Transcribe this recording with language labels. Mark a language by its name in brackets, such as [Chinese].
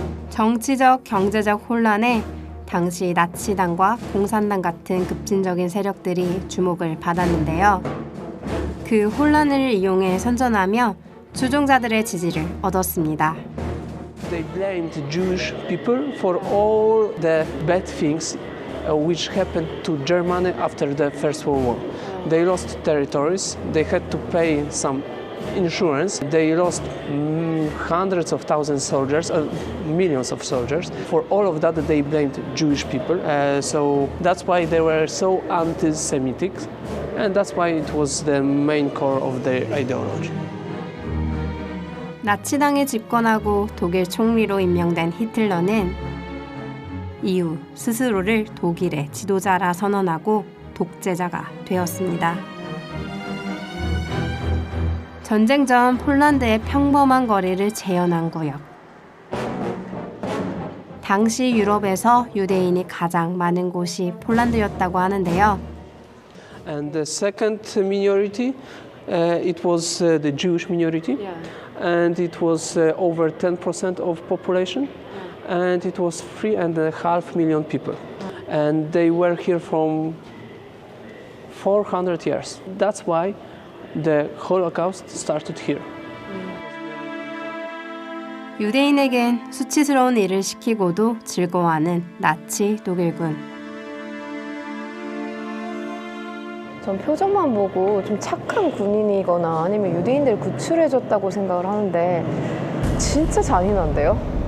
[Korean] 정치적, 경제적 혼란에 당시 나치당과 공산당 같은 급진적인 세력들이 주목을 받았는데요. 그 혼란을 이용해 선전하며 추종자들의 지지를 얻었습니다. [English] They blamed Jewish people for all the bad things which happened to Germany after the First World War. They lost territories, they had to pay some insurance, they lost hundreds of thousands of soldiers, millions of soldiers. For all of that, they blamed Jewish people. So that's why they were so anti-Semitic, and that's why it was the main core of their ideology. [Korean] 나치당이 집권하고 독일 총리로 임명된 히틀러는 이후 스스로를 독일의 지도자라 선언하고 독재자가 되었습니다. 전쟁 전 폴란드의 평범한 거리를 재현한 구역. 당시 유럽에서 유대인이 가장 많은 곳이 폴란드였다고 하는데요. [English] And the second minority, it was the Jewish minority, and it was over 10% of population, and it was 3.5 million people, and they were here from 400 years. That's why the Holocaust started here. [Korean] 유대인에겐 수치스러운 일을 시키고도 즐거워하는 나치 독일군. 전 표정만 보고 좀 착한 군인이거나 아니면 유대인들 구출해줬다고 생각을 하는데 진짜 잔인한데요?